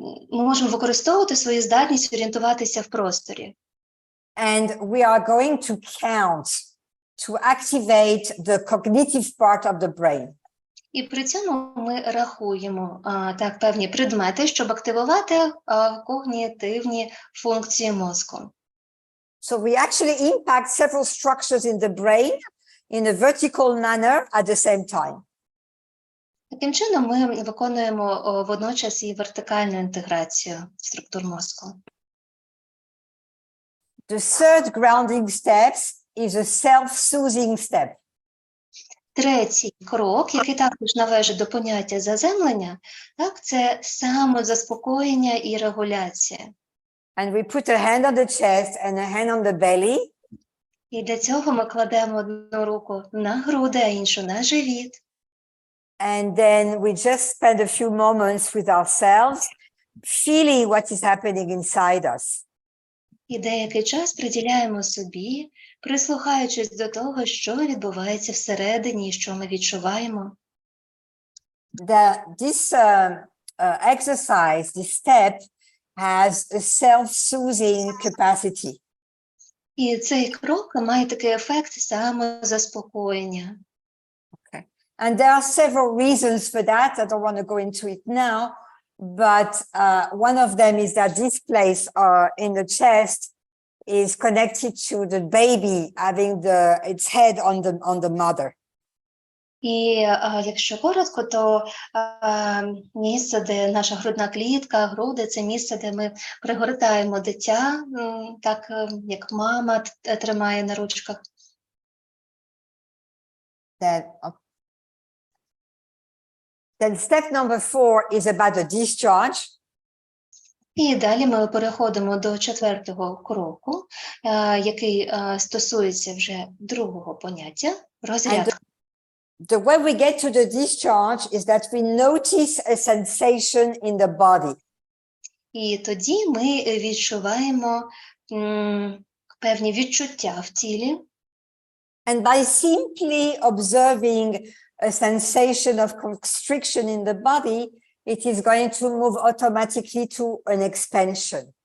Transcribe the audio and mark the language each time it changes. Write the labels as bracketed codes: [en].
[uk] Ми можемо використовувати свою здатність орієнтуватися в просторі. [en] And we are going to count to activate the cognitive part of the brain. [uk] І при цьому ми рахуємо так певні предмети, щоб активувати когнітивні функції мозку. [en] So we actually impact several structures in the brain in a vertical manner at the same time. [uk] Таким чином ми виконуємо водночас і вертикальну інтеграцію структур мозку. [en] The third grounding step is a self-soothing step. [uk] Третій крок, який також належить до поняття заземлення, так, це самозаспокоєння і регуляція. [en] And we put a hand on the chest and a hand on the belly. [uk] І для цього ми кладемо одну руку на груди, а іншу на живіт. [en] And then we just spend a few moments with ourselves, feeling what is happening inside us. [uk] І деякий час приділяємо собі, прислухаючись до того, що відбувається всередині і що ми відчуваємо. [en] This exercise, this step, has a self-soothing capacity. [uk] І цей крок має такий ефект самозаспокоєння. [en] Okay. And there are several reasons for that. I don't want to go into it now, but one of them is that this place in the chest is connected to the baby having its head on the mother. [uk] І якщо коротко, то місце, де наша грудна клітка, груди – це місце, де ми пригортаємо дитя, так як мама тримає на ручках. [en] Then step number 4 is about the discharge. [uk] І далі ми переходимо до четвертого кроку, який стосується вже другого поняття – розрядка. [en] The way we get to the discharge is that we notice a sensation in the body. [uk] І тоді ми відчуваємо певні відчуття в тілі. [en] And by simply observing a sensation of constriction in the body, it is going to move automatically to an expansion.